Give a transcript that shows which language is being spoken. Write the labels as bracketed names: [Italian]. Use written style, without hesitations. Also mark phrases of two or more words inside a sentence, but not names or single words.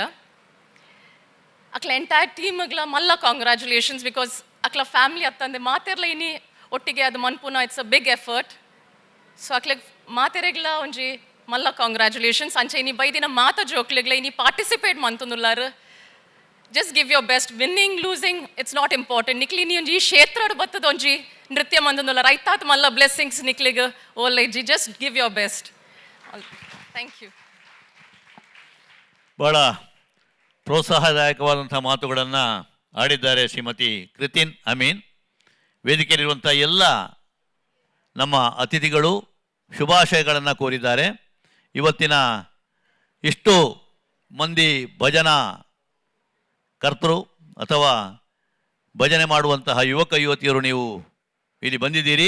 [Tulu] ಅಕ್ಲ [English] entire teams [Tulu] ಮಲ್ಲ [English] congratulations because [Tulu] ಅಕ್ಲ ಫ್ಯಾಮಿಲಿ ಅತ್ತಂದೆ ಮಾತೆರ್ಲ ಇನಿ ಒಟ್ಟಿಗೆ ಅದು ಮನ್ಪುನ [English] it's a big effort. [Tulu] ಸೊ ಅಕ್ಲೆಗ್ ಮಾತೆರೆಗ್ಲ ಒಂಜಿ ಮಲ್ಲ ಕಾಂಗ್ರ್ಯಾಚುಲೇಷನ್ಸ್. ಅಂಚೆ ಇನಿ ಬೈದಿನ ಮಾತ ಜೋಕ್ಲೆಗ್ಲ ಇನಿ ಪಾರ್ಟಿಸಿಪೇಟ್ ಮಂತುಂದುಲ್ಲಾರು. [English] just give your best. Winning losing it's not important. [Tulu] ನಿಕ್ಲಿ ನೀ ಒಂಜಿ ಕ್ಷೇತ್ರ ಬತ್ತದ ಒಂಜಿ ನೃತ್ಯ ಮಂತುಂದುಲ್ಲ ರೈತಾತ್ ಮಲ್ಲ ಬ್ಲೆಸ್ಸಿಂಗ್ಸ್ ನಿಕ್ಲಿಗೆ ಓಲೈಜಿ. [English] just give your best. Thank you. [Kannada] ಭಾಳ ಪ್ರೋತ್ಸಾಹದಾಯಕವಾದಂಥ ಮಾತುಗಳನ್ನು ಆಡಿದ್ದಾರೆ ಶ್ರೀಮತಿ ಕೃತಿನ್ ಅಮೀನ್. ವೇದಿಕೆಯಲ್ಲಿರುವಂಥ ಎಲ್ಲ ನಮ್ಮ ಅತಿಥಿಗಳು ಶುಭಾಶಯಗಳನ್ನು ಕೋರಿದ್ದಾರೆ. ಇವತ್ತಿನ ಇಷ್ಟು ಮಂದಿ ಭಜನಾ ಕರ್ತರು ಅಥವಾ ಭಜನೆ ಮಾಡುವಂತಹ ಯುವಕ ಯುವತಿಯರು ನೀವು ಇಲ್ಲಿ ಬಂದಿದ್ದೀರಿ.